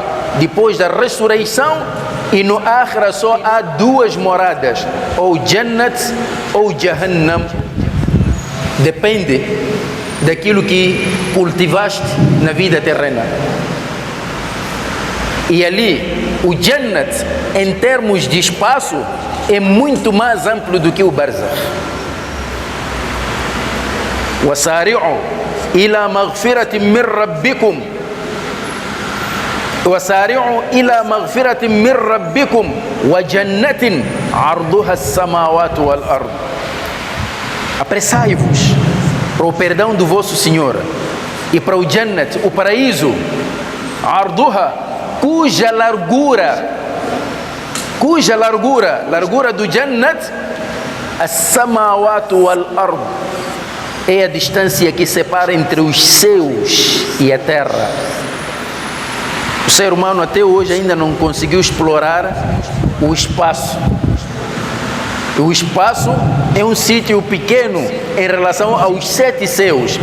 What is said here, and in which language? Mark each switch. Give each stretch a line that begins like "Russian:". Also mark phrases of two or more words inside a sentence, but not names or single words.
Portuguese: Depois da ressurreição, e no Akhirah só há duas moradas, ou Jannat ou Jahannam. Depende daquilo que cultivaste na vida terrena. E ali, o Jannat, em termos de espaço, é muito mais amplo do que o Barzakh.
Arabic: وَسَارِعُوا إِلَى مَغْفِرَةٍ مِّن رَبِّكُمْ وَسَارِعُوا إِلَى مَغْفِرَةٍ مِّن رَبِّكُمْ وَجَنَّةٍ عَرْضُهَا السَّمَاوَاتُ وَالْأَرْضُ.
Portuguese: Apressai-vos para o perdão do vosso Senhor e para o Jannat, o paraíso, Arduha, cuja largura do Jannat,
Arabic: السماوات والأرض,
Portuguese: é a distância que separa entre os céus e a terra. O ser humano até hoje ainda não conseguiu explorar o espaço. O espaço é um sítio pequeno em relação aos 7 céus.